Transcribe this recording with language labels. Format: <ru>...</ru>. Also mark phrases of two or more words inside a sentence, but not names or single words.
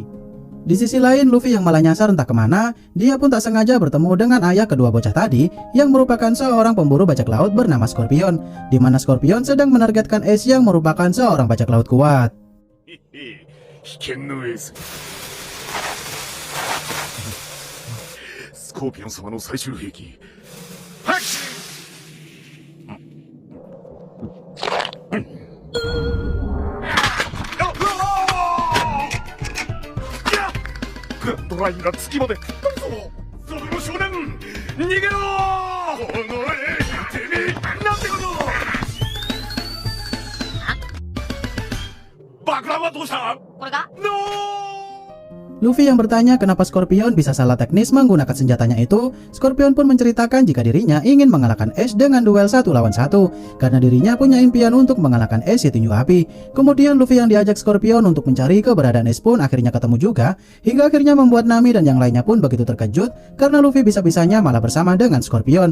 <id>Di sisi lain, Luffy yang malah nyasar entah kemana, dia pun tak sengaja bertemu dengan ayah kedua bocah tadi yang merupakan seorang pemburu bajak laut bernama Scorpion, di mana Scorpion sedang menargetkan Ace yang merupakan seorang bajak laut kuat.</id> <ja>Scorpion 様の最終兵器。グランドラインが月まで吹っ飛ぶぞ。その少年、逃げろ。おのれ、てめえ、なんてこと。爆弾はどうした？これが</ja> <id>Luffy yang bertanya kenapa Scorpion bisa salah teknis menggunakan senjatanya itu. Scorpion pun menceritakan jika dirinya ingin mengalahkan Ace dengan duel 1 lawan 1, karena dirinya punya impian untuk mengalahkan Ace si tinju api. Kemudian Luffy yang diajak Scorpion untuk mencari keberadaan Ace pun akhirnya ketemu juga, hingga akhirnya membuat Nami dan yang lainnya pun begitu terkejut karena Luffy bisa-bisanya malah bersama dengan Scorpion.</id>